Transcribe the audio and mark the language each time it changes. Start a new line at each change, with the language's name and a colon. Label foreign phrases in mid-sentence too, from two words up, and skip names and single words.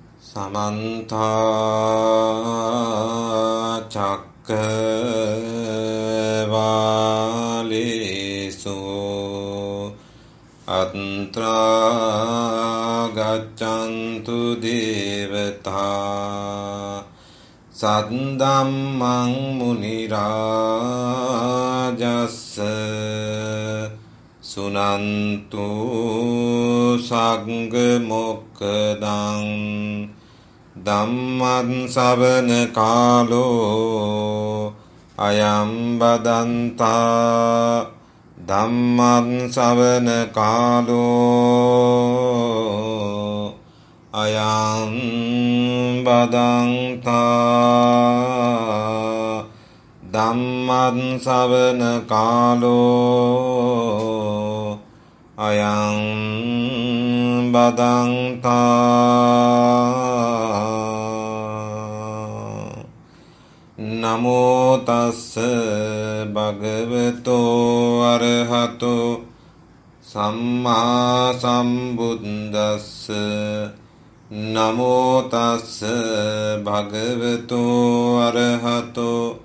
Pali: समन्ता चक्रवालेषु अत्रा गच्छन्तु देवता सद्धम्मं मुनिराजस्य सुनन्तु संघमोक्खदं ධම්මං ශ්‍රවණ කාලෝ අයං බදන්තා ධම්මං ශ්‍රවණ කාලෝ අයං බදන්තා ධම්මං ශ්‍රවණ කාලෝ අයං බදන්තා නමෝ තස්ස භගවතෝ අරහතෝ සම්මා සම්බුද්දස්ස නමෝ තස්ස භගවතෝ අරහතෝ